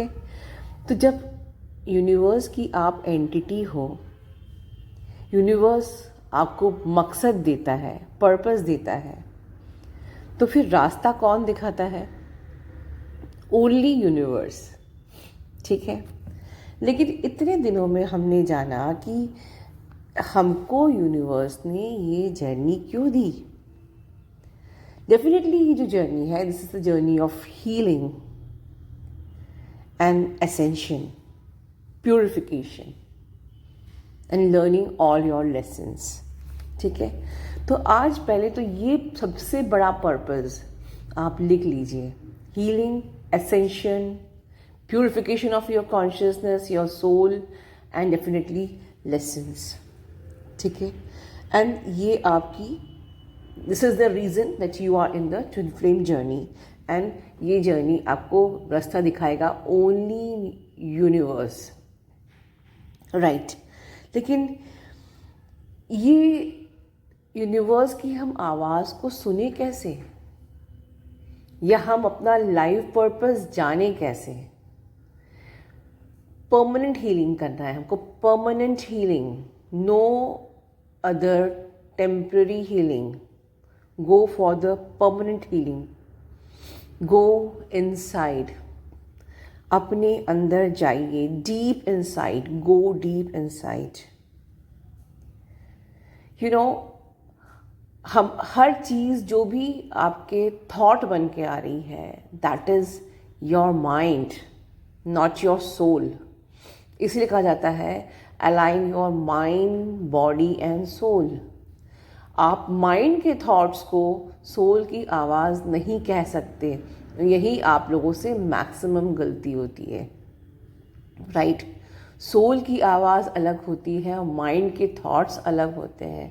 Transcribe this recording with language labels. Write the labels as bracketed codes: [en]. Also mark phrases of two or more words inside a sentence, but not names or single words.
[hi] तो जब यूनिवर्स की आप एंटिटी हो, यूनिवर्स आपको मकसद देता है, पर्पस देता है, तो फिर रास्ता कौन दिखाता है? [en] Only universe. [hi] ठीक है? लेकिन इतने दिनों में हमने जाना कि हमको यूनिवर्स ने ये जर्नी क्यों दी। डेफिनेटली ये जो जर्नी है, [en] This is the journey of healing and ascension, purification and learning all your lessons. [hi] ठीक है? तो आज पहले तो ये सबसे बड़ा पर्पस आप लिख लीजिए, [en] healing, ascension, purification of your consciousness, your soul and definitely lessons. [hi] ठीक है? [en] And [hi] ये आपकी [en] this is the reason that you are in the twin flame journey, and [hi] ये जर्नी आपको रास्ता दिखाएगा [en] only universe, right? [hi] लेकिन ये यूनिवर्स की हम आवाज़ को सुने कैसे, या हम अपना [en] life purpose [hi] जाने कैसे? [en] permanent healing [hi] करना है हमको, [en] permanent healing, no other temporary healing. Go for the permanent healing. Go inside. [hi] अपने अंदर जाइए, [en] deep inside. Go deep inside. You know, [hi] हम हर चीज़ जो भी आपके थॉट बन के आ रही है, [en] that is your mind, not your soul. [hi] इसलिए कहा जाता है [en] align your mind, body and soul. [hi] आप माइंड के थॉट्स को सोल की आवाज़ नहीं कह सकते। यही आप लोगों से मैक्सिमम गलती होती है, राइट? सोल की आवाज़ अलग होती है और माइंड के थॉट्स अलग होते हैं।